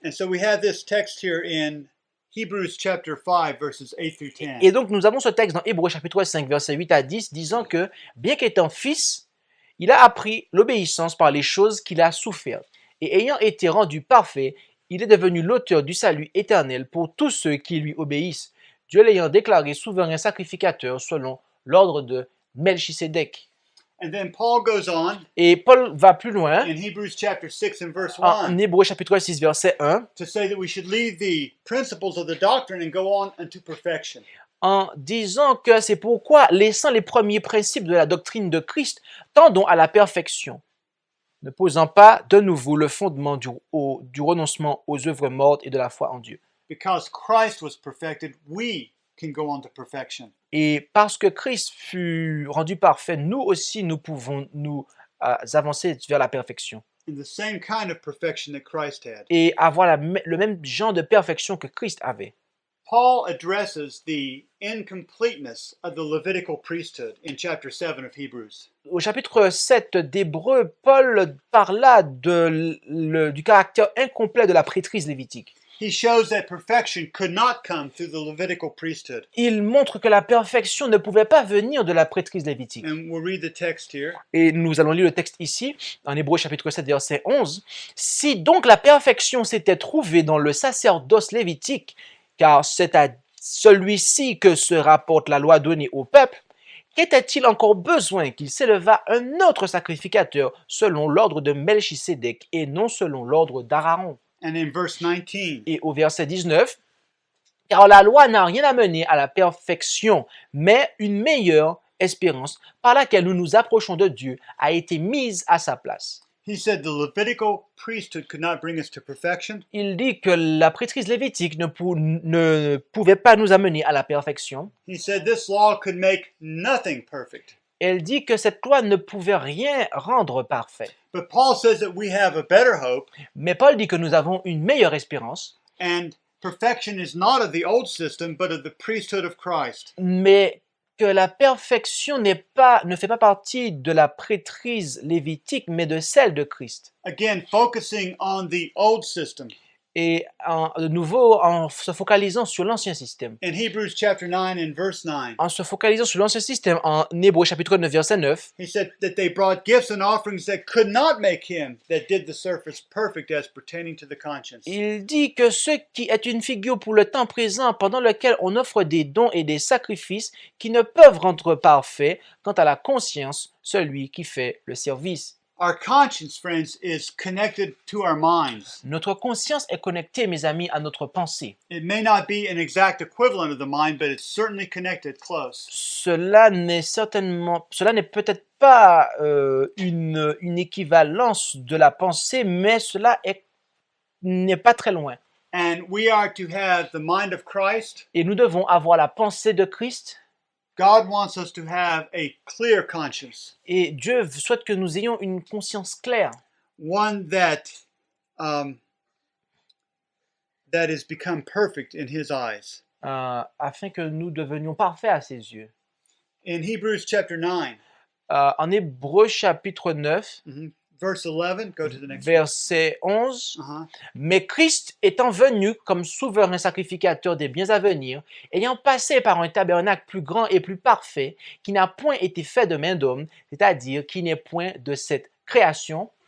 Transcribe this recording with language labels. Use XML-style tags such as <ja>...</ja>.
<en>And so we have this text here in Hebrews chapter 5 verses 8 through 10.</en> <fr>Et donc nous avons ce texte dans Hébreux chapitre 5 versets 8 à 10 disant que bien qu'étant fils, il a appris l'obéissance par les choses qu'il a souffertes. Et ayant été rendu parfait, il est devenu l'auteur du salut éternel pour tous ceux qui lui obéissent, Dieu l'ayant déclaré souverain sacrificateur selon l'ordre de Melchisédek.</fr> <en>And then Paul goes on</en> <fr>Et Paul va plus loin</fr> <en>in Hebrews chapter 6 and verse</en> <fr>en 1 Hébreux chapitre 6 verset 1</fr> <en>to say that we should leave the principles of the doctrine and go on unto perfection.</en> <fr>en disant que c'est pourquoi, laissant les premiers principes de la doctrine de Christ, tendons à la perfection, ne posant pas de nouveau le fondement du renoncement aux œuvres mortes et de la foi en Dieu.</fr> <en>Because Christ was perfected, we can go on to perfection.</en> <fr>Et parce que Christ fut rendu parfait, nous aussi nous pouvons nous avancer vers la perfection</fr> <en>In the same kind of perfection that Christ had.</en> <fr>et avoir le même genre de perfection que Christ avait.</fr> <en>Paul addresses the incompleteness of the Levitical priesthood in chapter 7 of Hebrews.</en> <fr>Au chapitre 7 d'Hébreux, Paul parla du caractère incomplet de la prêtrise lévitique.</fr> <en>He shows that perfection could not come through the Levitical priesthood.</en> <fr>Il montre que la perfection ne pouvait pas venir de la prêtrise lévitique.</fr> <en>And we'll read the text here.</en> <fr>Et nous allons lire le texte ici, en Hébreux chapitre 7, verset 11. « Si donc la perfection s'était trouvée dans le sacerdoce lévitique, car c'est à celui-ci que se rapporte la loi donnée au peuple, qu'était-il encore besoin qu'il s'élevât un autre sacrificateur selon l'ordre de Melchisédek et non selon l'ordre d'Aaron ?»</fr> <en>And in verse 19,</en> <fr>Et au verset 19, « Car la loi n'a rien amené à la perfection, mais une meilleure espérance par laquelle nous nous approchons de Dieu a été mise à sa place. »</fr> <en>he said the Levitical priesthood could not bring us to perfection.</en> <fr>Il dit que la prêtrise lévitique ne pouvait pas nous amener à la perfection.</fr> <en>He said this law could make nothing perfect.</en> <fr>Elle dit que cette loi ne pouvait rien rendre parfait.</fr> <en>But Paul says that we have a better hope,</en> <fr>Mais Paul dit que nous avons une meilleure espérance,</fr> <en>and perfection is not of the old system, but of the priesthood of Christ.</en> <fr>mais que la perfection ne fait pas partie de la prêtrise lévitique, mais de celle de Christ.</fr> <en>Again, focusing on the old system.</en> <fr>Et de nouveau, en se focalisant sur l'ancien système.</fr> <en>In Hebrews chapter 9 and verse 9,</en> <fr>En se focalisant sur l'ancien système, en Hébreux chapitre 9, verset 9,</fr> <en>he said that they brought gifts and offerings that could not make him that did the service perfect as pertaining to the conscience.</en> <fr>il dit que ce qui est une figure pour le temps présent pendant lequel on offre des dons et des sacrifices qui ne peuvent rendre parfait quant à la conscience, celui qui fait le service.</fr> <en>Our conscience, friends, is connected to our minds.</en> <fr>Notre conscience est connectée, mes amis, à notre pensée.</fr> <en>It may not be an exact equivalent of the mind, but it's certainly connected close.</en> <fr>Cela n'est peut-être pas une équivalence de la pensée, mais n'est pas très loin.</fr> <en>And we are to have the mind of Christ.</en> <fr>Et nous devons avoir la pensée de Christ.</fr> <en>God wants us to have a clear conscience,</en> <fr>Et Dieu souhaite que nous ayons une conscience claire,</fr> <en>one that has become perfect in His eyes.</en> <fr>afin que nous devenions parfaits à ses yeux.</fr> <en>In Hebrews chapter 9,</en> <fr>En Hébreux chapitre 9,</fr> <en>verse 11, go to the next</en> <fr>verset 11,</fr> <en>one.</en> <fr>Mais Christ étant venu comme souverain sacrificateur des biens à venir, ayant passé par un tabernacle plus grand et plus parfait, qui n'a point été fait de main d'homme, c'est-à-dire qui n'est point de cette création,</fr>